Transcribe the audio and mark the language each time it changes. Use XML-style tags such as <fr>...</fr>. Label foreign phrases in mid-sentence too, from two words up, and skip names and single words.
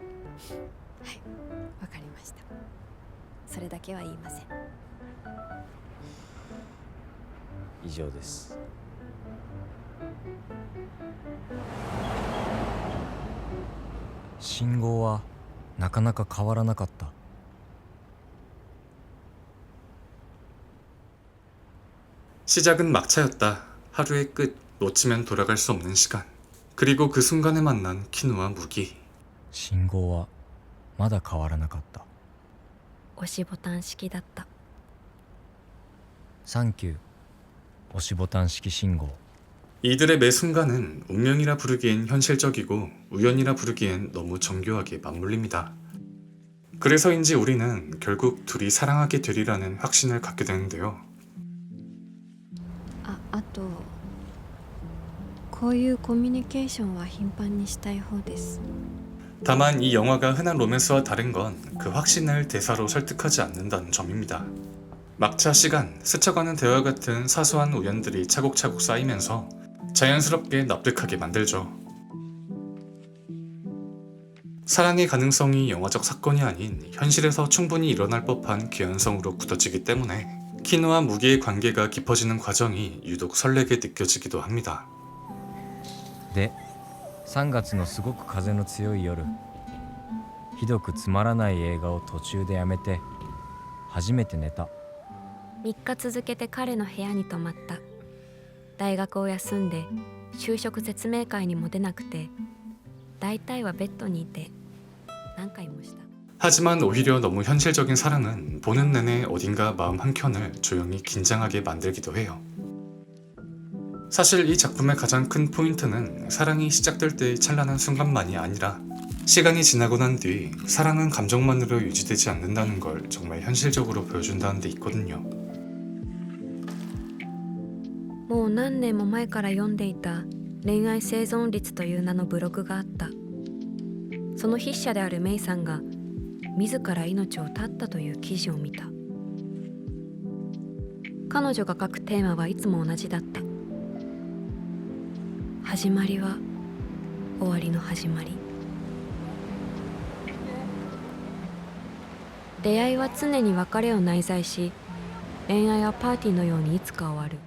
<ja>はい、わかりました。それだけは言いません。以上です。信号はなかなか変わらなかった</ja> <ko>시작은 막차였다. 하루의 끝, 놓치면 돌아갈 수 없는 시간. 그리고 그 순간에 만난 키누와 무기.</ko> <ja>信号はまだ変わらなかった押しボタン式だった。サンキュー押しボタン式信号</ja> <ko>이들의 매 순간은 운명이라 부르기엔 현실적이고 우연이라 부르기엔 너무 정교하게 맞물립니다. 그래서인지 우리는 결국 둘이 사랑하게 되리라는 확신을 갖게 되는데요.</ko> <ja>あとこういうコミュニケーションは頻繁にしたい方です。</ja> <ko>다만 이 영화가 흔한 로맨스와 다른 건 그 확신을 대사로 설득하지 않는다는 점입니다. 막차 시간, 스쳐가는 대화 같은 사소한 우연들이 차곡차곡 쌓이면서 자연스럽게 납득하게 만들죠. 사랑의 가능성이 영화적 사건이 아닌 현실에서 충분히 일어날 법한 개연성으로 굳어지기 때문에 키노와 무기의 관계가 깊어지는 과정이 유독 설레게 느껴지기도 합니다.</ko> <ja>で3月のすごく風の強い夜、ひどくつまらない映画を途中でやめて初めて寝た。 3日続けて彼の部屋に泊まった。大学を休んで就職説明会にも出なくて、大体はベッドにいて何回もした。</ja> <ko>하지만 오히려 너무 현실적인 사랑은 보는 내내 어딘가 마음 한켠을 조용히 긴장하게 만들기도 해요. 사실 이 작품의 가장 큰 포인트는 사랑이 시작될 때의 찬란한 순간만이 아니라 시간이 지나고 난 뒤 사랑은 감정만으로 유지되지 않는다는 걸 정말 현실적으로 보여준다는 데 있거든요.</ko> <ja>もう何年も前から読んでいた恋愛生存率という名のブログがあった。その筆者であるメイさんが自ら命を絶ったという記事を見た。彼女が書くテーマはいつも同じだった。始まりは終わりの始まり。出会いは常に別れを内在し、恋愛はパーティーのようにいつか終わる。</ja>